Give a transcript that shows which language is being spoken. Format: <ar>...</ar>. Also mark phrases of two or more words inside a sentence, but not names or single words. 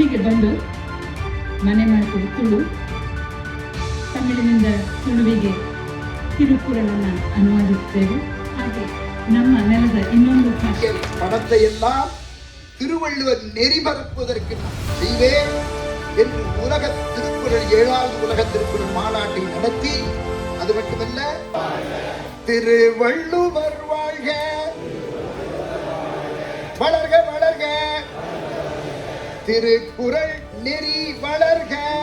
<kn>ಬಂದು ಮನೆ ಮಾಡಿಕೊಂಡು ತುಳು ತಮಿಳಿನಿಂದ ತುಳುವಿಗೆ ತಿರುಕುರಳನ್ನು ಅನುವಾದಿಸುತ್ತೇವೆ. ಹಾಗೆ ನಮ್ಮ ನೆಲದ ಇನ್ನೊಂದು ಭಾಷೆ</kn> <ta>பணத்தை எல்லாம் திருவள்ளுவர் நெறிபரப்புவதற்கு நான் செய்வேன் என்று உலக திருக்குறள் 7வது உலக திருக்குறள் மாநாட்டை நடத்தி, அது மட்டுமல்ல, திருவள்ளுவர் வாழ்க வளர்க வளர்க, திருக்குறள் நெறி வளர்க.</ta>